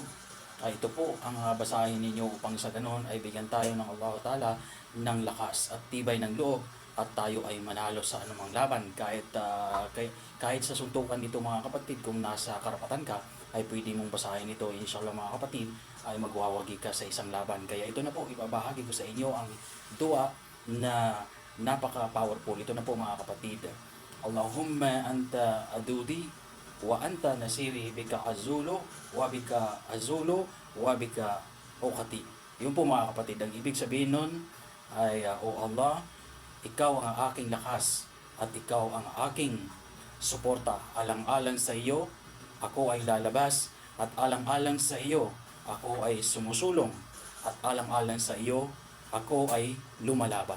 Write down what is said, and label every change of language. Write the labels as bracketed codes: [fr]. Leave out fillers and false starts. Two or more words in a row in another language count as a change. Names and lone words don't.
[tl] Ito po ang basahin ninyo upang sa ganon ay bigyan tayo ng Allah Ta'ala ng lakas at tibay ng loob at tayo ay manalo sa anumang laban. Kahit sa suntukan dito mga kapatid, kung nasa karapatan ka, ay pwede mong basahin ito. Inshallah mga kapatid, ay magwawagi ka sa isang laban. Kaya ito na po, ibabahagi ko sa inyo ang dua na napaka-powerful. Ito na po mga kapatid. [ar] اللهم أنت عضدي وأنت نصيري بك أصول وبك أصول وبك أقاتل. [tl] Yun po mga kapatid, ang ibig sabihin nun ay O Allah, ikaw ang aking lakas at ikaw ang aking suporta. Alang-alang sa iyo ako ay lalabas, at alang-alang sa iyo ako ay sumusulong, at alang-alang sa iyo ako ay lumalaban.